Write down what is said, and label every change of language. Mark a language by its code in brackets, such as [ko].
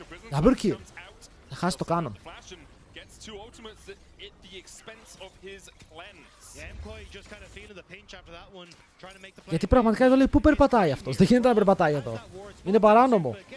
[en] Double kill. [el] Θα χάσει το κάνον. [en] two ultimates at the expense of his cleanse. Yeah, MKOI just kind of feeling the pinch after that one, trying to make the play. [el] Γιατί πραγματικά εδώ λέει πού περπατάει αυτός. Δεν γίνεται να περπατάει εδώ. Είναι παράνομο.